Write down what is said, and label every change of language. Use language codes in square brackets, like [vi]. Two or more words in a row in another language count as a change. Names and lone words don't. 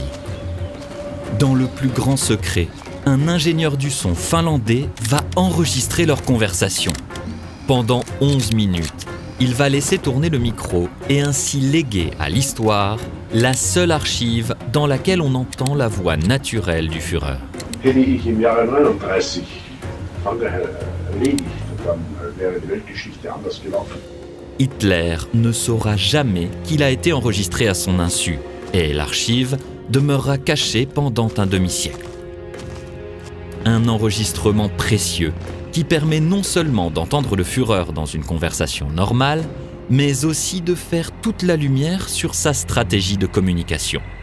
[fr] Dans le plus grand secret, un ingénieur du son finlandais va enregistrer leur conversation. Pendant 11 minutes, il va laisser tourner le micro et ainsi léguer à l'histoire la seule archive dans laquelle on entend la voix naturelle du Führer. [de] Hätte ich im Jahre 39 Frankreich erledigt, dann wäre die Weltgeschichte anders gelaufen. [fr] Hitler ne saura jamais qu'il a été enregistré à son insu et l'archive demeurera cachée pendant un demi-siècle. Un enregistrement précieux qui permet non seulement d'entendre le Führer dans une conversation normale, mais aussi de faire toute la lumière sur sa stratégie de communication.